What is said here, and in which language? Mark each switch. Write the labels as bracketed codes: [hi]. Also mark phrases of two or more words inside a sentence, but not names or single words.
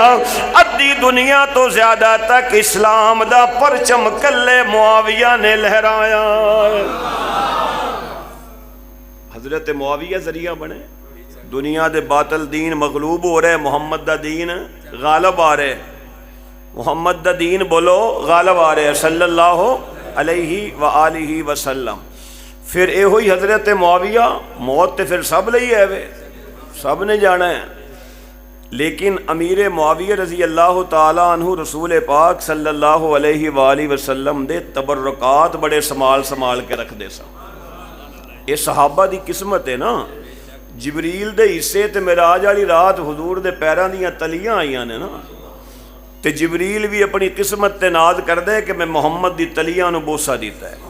[pa] ادھی دنیا تو زیادہ تک اسلام دا پرچم کلے معاویہ نے لہرایا. حضرت معاویہ ذریعہ بنے. دنیا دے باطل دین مغلوب ہو رہے، محمد دا دین غالب آ رہے. محمد دا دین بولو غالب آ رہے [ar] صلى الله عليه وآله وسلم. [pa] پھر یو ہی حضرت معاویہ، موت تو پھر سب لئی ہے وے، سب نے جانا ہے. لیکن امیر معاویہ [ar] رضي الله تعالى عنه [pa] رسول پاک [ar] صلى الله عليه وآله وسلم [pa] دے تبرکات بڑے سنبھال سنبھال کے رکھتے سن. یہ صحابہ دی قسمت ہے نا. جبریل دے حصے تے معراج والی رات حضور دے پیراں دیاں تلیاں آئیاں نے نا، تے جبریل بھی اپنی قسمت تے ناز کردا ہے کہ میں محمد دی تلیاں نوں بوسہ دتا ہے.